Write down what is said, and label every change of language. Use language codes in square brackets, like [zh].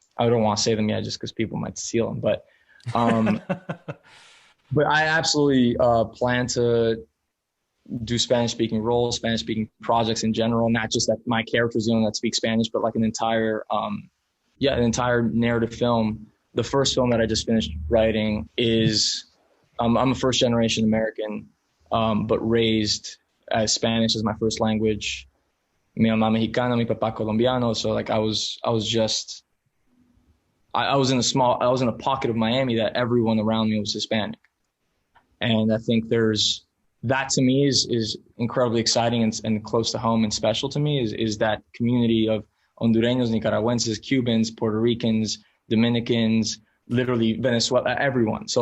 [en] I don't want to say them yet just because people might steal them. But but I absolutely plan to do Spanish-speaking roles, Spanish-speaking projects in general, not just that my character's the only one that speaks Spanish, but like an entire narrative film. The first film that I just finished writing is, I'm a first-generation American, but raised as Spanish as my first language. [es] Mi mamá mexicana, mi papá colombiano. [en] So like I was in a pocket of Miami that everyone around me was Hispanic. And I think that to me is incredibly exciting and close to home and special to me is that community of Hondureños, Nicaraguenses, Cubans, Puerto Ricans, Dominicans, literally Venezuela, everyone.